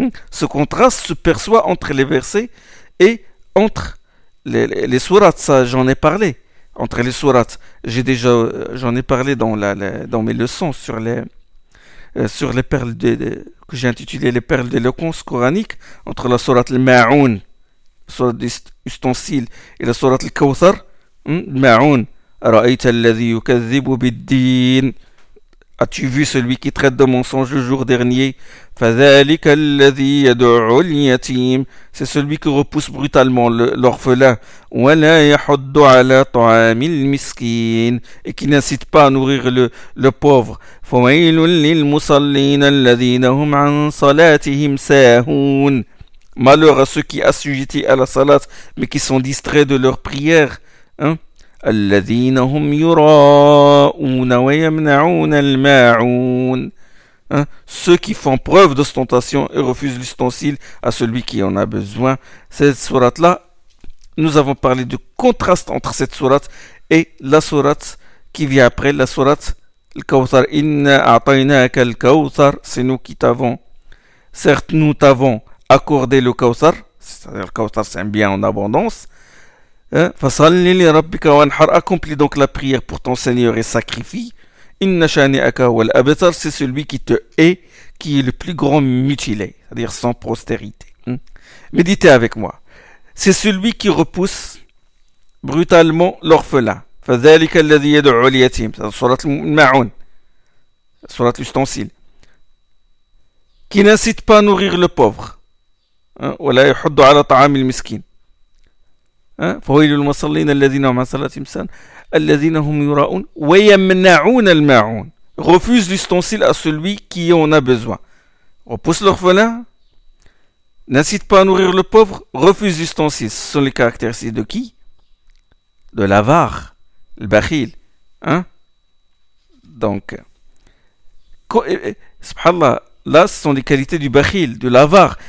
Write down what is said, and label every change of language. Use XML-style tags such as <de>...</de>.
<fr>Ce contraste se perçoit entre les versets et entre les sourates, ça j'en ai parlé. Entre les sourates, j'en ai parlé dans mes leçons sur les perles que j'ai intitulées les perles d'éloquence coranique, entre la sourate al-Ma'un, sourate d'ustensile, et la sourate al-Kawthar.</fr> <ar>Ma'un, رأيت الذي يكذب بالدين.</ar> <fr>As-tu vu celui qui traite de mensonge le jour dernier?</fr> <ar>فذلك الذي يدعو اليتيم.</ar> <fr>C'est celui qui repousse brutalement l'orphelin.</fr> <ar>ولا يحض على طعام المسكين.</ar> <fr>Et qui n'incite pas à nourrir le pauvre.</fr> <ar>فويل للمصلين الذين هم عن صلاتهم ساهون.</ar> <fr>Malheur à ceux qui assujettis à la salat, mais qui sont distraits de leur prière.</fr> <ar>الذين هم يراءون ويمنعون الماعون.</ar> <fr>Ceux qui font preuve d'ostentation et refusent l'ustensile à celui qui en a besoin. Cette sourate là, nous avons parlé du contraste entre cette sourate et la sourate qui vient après, la sourate Al-Kawthar.</fr> <ar>Inna a'tainak al-Kawthar,</ar> <fr>c'est nous qui t'avons. Certes, nous t'avons accordé le Kawthar, c'est-à-dire le Kawthar, c'est un bien en abondance.</fr> <ar>فَصَلِّ لِرَبِّكَ وَانْحَرْ.</ar> <fr>Accomplis donc la prière pour ton Seigneur et sacrifie.</fr> <ar>إِنَّ شَانِئَكَ وَالْأَبْتَرْ.</ar> <fr>C'est celui qui te hait, qui est le plus grand mutilé, c'est-à-dire sans postérité. Méditez avec moi. C'est celui qui repousse brutalement l'orphelin.</fr> <ar>فَذَلِكَ الَّذِي يَدْعُ الْيَتِيمِ.</ar> <fr>C'est la surat al-Ma'un, la surat l'ustensile. Qui n'incite pas à nourrir le pauvre.</fr> <ar>وَلَا يَحُدُّ عَلَى طَعَامِ الْمِسْكِينِ. فويل المصلين الذين هم عن صلاتهم ساهون الذين هم يراءون ويمنعون الماعون.</ar> <fr>Refuse l'ustensile à celui qui en a besoin. Repousse l'orphelin. N'incite pas à nourrir le pauvre. Refuse l'ustensile. Ce sont les caractéristiques de qui? De l'avare.</fr> <ar>البخيل. Hein?</ar> <fr>Donc, subhanallah, là ce sont les qualités du bakhil, de l'avare.</fr>